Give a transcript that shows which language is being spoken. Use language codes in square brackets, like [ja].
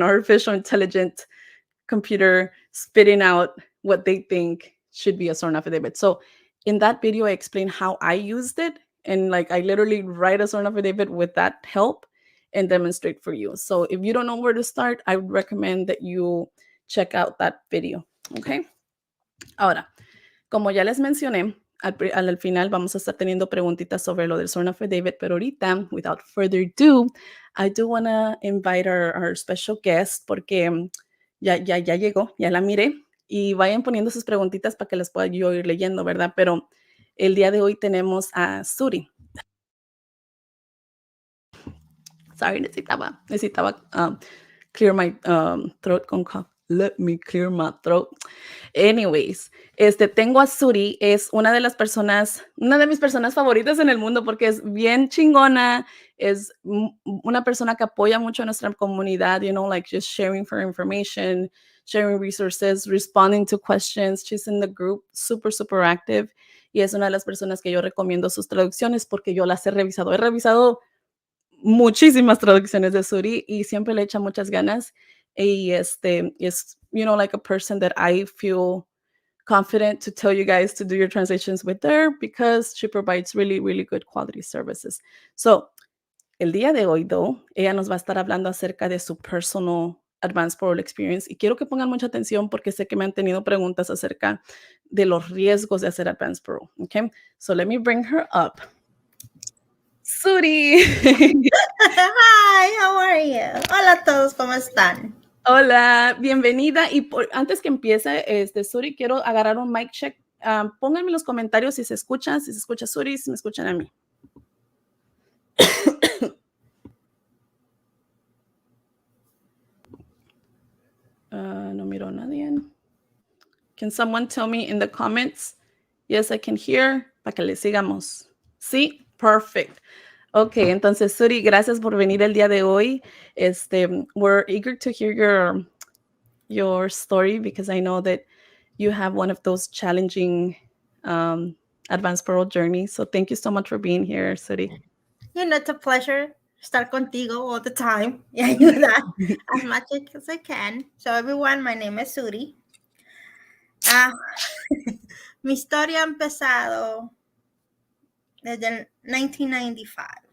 [en] An artificial intelligent computer spitting out what they think should be a sworn affidavit. So in that video, I explain how I used it. And like I literally write a sworn affidavit with that help and demonstrate for you. So if you don't know where to start, I would recommend that you check out that video. Okay. [es] Ahora, como ya les mencioné, al final vamos a estar teniendo preguntitas sobre lo del sworn affidavit, pero ahorita, [en] without further ado, I do want to invite our special guest [es] porque ya llegó, ya la miré, y vayan poniendo sus preguntitas para que las pueda yo ir leyendo, ¿verdad? Pero el día de hoy tenemos a Suri. [en] Sorry, [es] necesitaba [en] clear my throat [es] con [en] cough. Let me clear my throat. Anyways, [es] tengo a Suri, es una de mis personas favoritas en el mundo porque es bien chingona, es una persona que apoya mucho a nuestra comunidad, [en] you know, like just sharing for information, sharing resources, responding to questions. She's in the group, super, super active, [es] y es una de las personas que yo recomiendo sus traducciones porque yo las he revisado. He revisado muchísimas traducciones de Suri y siempre le echa muchas ganas. Y es, [en] you know, like a person that I feel confident to tell you guys to do your translations with her because she provides really, really good quality services. [es] So, el día de hoy, though, ella nos va a estar hablando acerca de su personal Advance Parole experience y quiero que pongan mucha atención porque sé que me han tenido preguntas acerca de los riesgos de hacer Advance Parole. [en] Okay, so let me bring her up. Suri. Hi, how are you? [es] Hola a todos, ¿cómo están? Hola, bienvenida. Y antes que empiece, Suri, quiero agarrar un mic check. Pónganme en los comentarios si se escucha Suri, si me escuchan a mí. No miro a nadie. [en] Can someone tell me in the comments? Yes, I can hear. [es] Para que le sigamos. Sí, perfect. Ok, entonces, Suri, gracias por venir el día de hoy. [en] We're eager to hear your story because I know that you have one of those challenging Advance Parole journeys. So thank you so much for being here, Suri. You know, it's a pleasure [es] estar contigo [en] all the time [es] y ayudar [en] as much as I can. So everyone, my name is Suri. [es] Mi historia ha empezado desde el 1995.